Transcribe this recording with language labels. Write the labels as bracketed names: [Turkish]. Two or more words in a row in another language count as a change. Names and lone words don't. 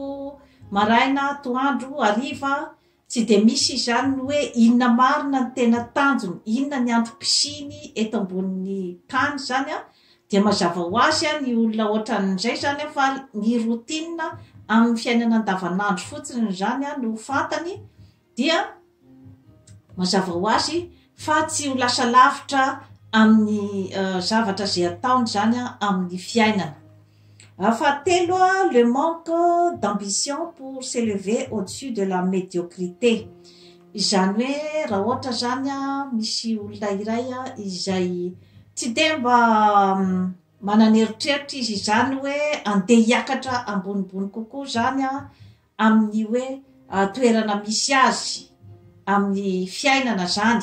[Malagasy] maraina, atoandro, hariva, tsy de misy zany hoe inona marina ny tena tanjony, inona ny androm-pisiny eto ambonin'ny tany zany dia mazava ho azy ny olona ohatran'izay zany fa ny routine amin'ny fiainana andavanandro fotsiny zany no fantany, dia mazava ho azy fa tsy ho lasa lavitra amin'ny zavatra zay ataony zany amin'ny fiainana. [French] Fahatelo le manque d'ambition pour s'élever au-dessus de la médiocrité. [Malagasy] Izany hoe raha ohatra zany misy olona iray izay tsy de mba manana eritreritra izy zany hoe andeha hiakatra ambonimbony kokoa zany amin'ny hoe toerana misy azy amin'ny fiainana zany.